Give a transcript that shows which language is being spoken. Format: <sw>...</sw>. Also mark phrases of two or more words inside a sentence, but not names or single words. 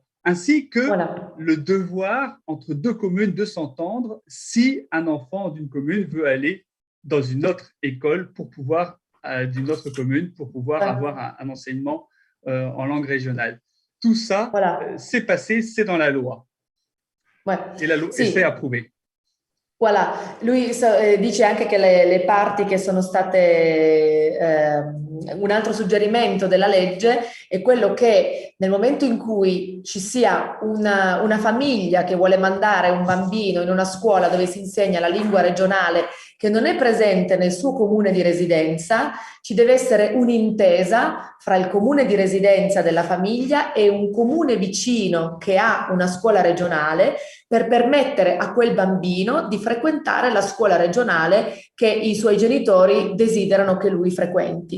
<fr>Ainsi que le devoir entre 2 communes de s'entendre si un enfant d'une commune veut aller dans une autre école d'une autre commune pour pouvoir avoir un enseignement en langue régionale. Tout ça, c'est passé, c'est dans la loi. Et la loi c'est approuvé. Voilà,</fr> <it>lui dice anche che le parti che sono state un altro suggerimento della legge è quello che nel momento in cui ci sia una famiglia che vuole mandare un bambino in una scuola dove si insegna la lingua regionale che non è presente nel suo comune di residenza, ci deve essere un'intesa fra il comune di residenza della famiglia e un comune vicino che ha una scuola regionale per permettere a quel bambino di frequentare la scuola regionale che i suoi genitori desiderano che lui frequenti.</it>